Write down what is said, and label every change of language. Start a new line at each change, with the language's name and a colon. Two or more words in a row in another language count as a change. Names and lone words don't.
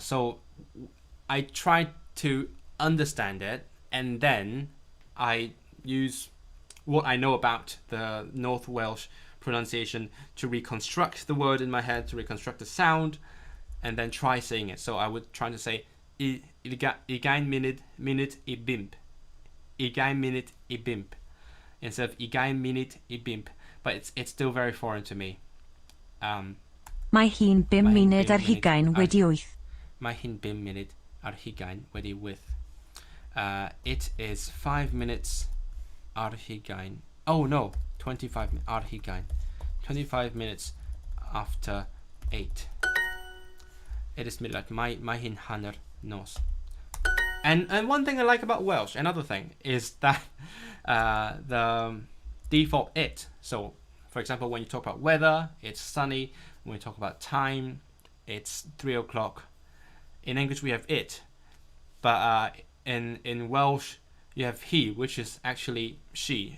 English: So I try to understand it, and then I use what I know about the North Welsh pronunciation to reconstruct the word in my head, to reconstruct the sound, and then try saying it. So I would try to say 20
Welsh: munud I
English: 5.
Welsh: 20 munud I 5
English: instead of
Welsh: 20 munud I 5.
English: But it's still very foreign to me.
Welsh: Mae hi'n 5 munud ar 20 wedi 8. Mae hi'n 5 munud ar 20 wedi 8.
English: It is 5 minutes ar 20. Oh no, 25 ar 20. 25 minutes after 8. It is midnight.
Welsh: Mae hi'n hanner nos.
English: And one thing I like about Welsh, another thing, is that the default it. So, for example, when you talk about weather, it's sunny. When we talk about time, it's 3 o'clock. In English, we have it. But in Welsh, you have he, which is actually she.